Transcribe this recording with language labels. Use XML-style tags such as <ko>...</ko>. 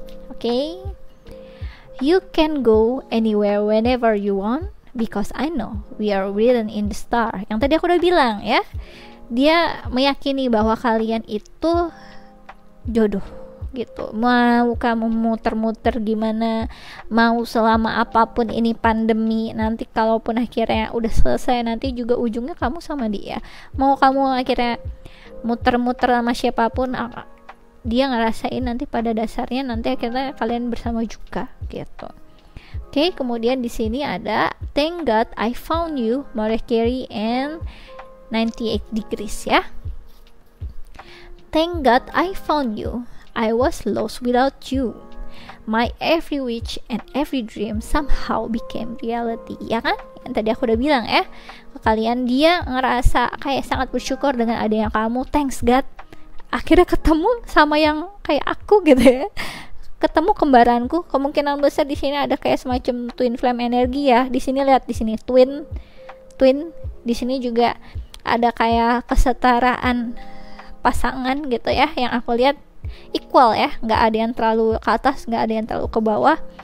<en>Oke, you can go anywhere whenever you want because I know we are written in the star.</en> <id>Yang tadi aku udah bilang ya, dia meyakini bahwa kalian itu jodoh gitu. Mau kamu muter-muter gimana, mau selama apapun ini pandemi, nanti kalaupun akhirnya udah selesai, nanti juga ujungnya kamu sama dia. Mau kamu akhirnya muter-muter sama siapapun, dia ngerasain nanti pada dasarnya nanti akhirnya kalian bersama juga gitu. Oke, kemudian di sini ada Thank God I Found You, Mariah Carey and 98 Degrees ya.</id> <en>Thank God I found you, I was lost without you, my every wish and every dream somehow became reality.</en> <id>Ya kan, yang tadi aku udah bilang ya ke kalian, dia ngerasa kayak sangat bersyukur dengan adanya kamu.</id> <en>Thanks God,</en> <id>akhirnya ketemu sama yang kayak aku gitu ya, ketemu kembaranku. Kemungkinan besar di sini ada kayak semacam twin flame energi ya. Di sini lihat, di sini twin, di sini juga ada kayak kesetaraan pasangan gitu ya, yang aku lihat equal ya, nggak ada yang terlalu ke atas, nggak ada yang terlalu ke bawah.</id>